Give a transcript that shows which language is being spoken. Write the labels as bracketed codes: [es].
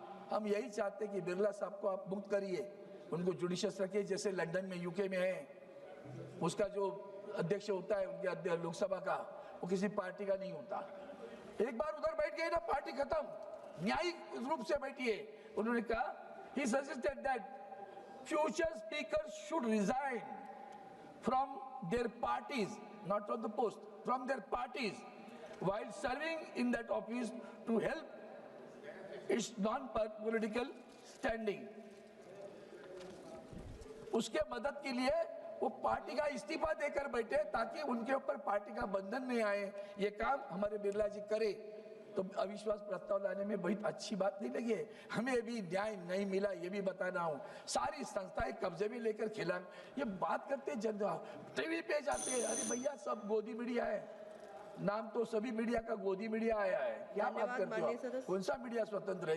[hi] हम यही चाहते हैं कि बिरला साहब को आप मुक्त करिए, उनको जुडिशियस रखिए, जैसे लंदन में यूके में है, उसका जो अध्यक्ष होता है उनके लोकसभा का, वो किसी पार्टी का नहीं होता। एक बार उधर बैठ गए ना, पार्टी खत्म, न्यायिक रूप से बैठिए। उन्होंने कहा, [en] he suggested that future speakers should resign from their parties, not from the post, from their parties, while serving in that office to help its non-political standing. [hi] उसके मदद के लिए वो पार्टी का इस्तीफा देकर बैठे, ताकि उनके ऊपर पार्टी का बंधन नहीं आए। ये काम हमारे बिरला जी करे, तो अविश्वास प्रस्ताव लाने में बहुत अच्छी बात नहीं लगी है। हमें भी न्याय नहीं मिला, ये भी बताना हूँ। सारी संस्थाएं कब्जे में लेकर खिला, ये बात करते जनता टीवी पे जाते हैं, अरे भैया सब गोदी मीडिया है, नाम तो सभी मीडिया का गोदी मीडिया आया है, क्या बात करते हो, कौन सा मीडिया स्वतंत्र है।